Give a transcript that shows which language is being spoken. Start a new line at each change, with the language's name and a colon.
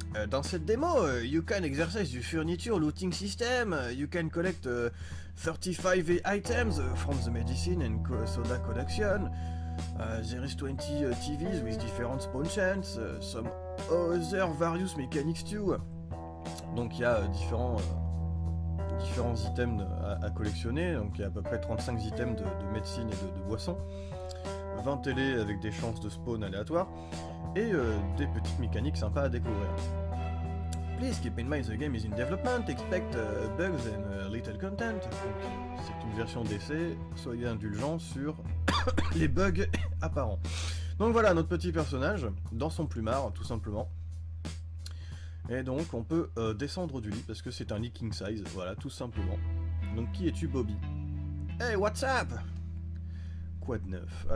French: Dans cette démo,
English: you can exercise du furniture looting system, you can collect 35 items from the medicine and soda collection, there is 20 TVs with different spawn chants, some other various mechanics too.
French: Donc il y a différents items à collectionner, donc il y a à peu près 35 items de médecine et de boissons, 20 télés avec des chances de spawn aléatoires, et des petites mécaniques sympas à découvrir.
English: Please keep in mind the game is in development, expect bugs and little content.
French: C'est une version d'essai, soyez indulgents sur les bugs apparents. Donc voilà notre petit personnage, dans son plumard tout simplement. Et donc on peut descendre du lit parce que c'est un lit king size, voilà tout simplement. Donc qui es-tu, Bobby?
English: Hey, what's up?
French: Quoi de neuf?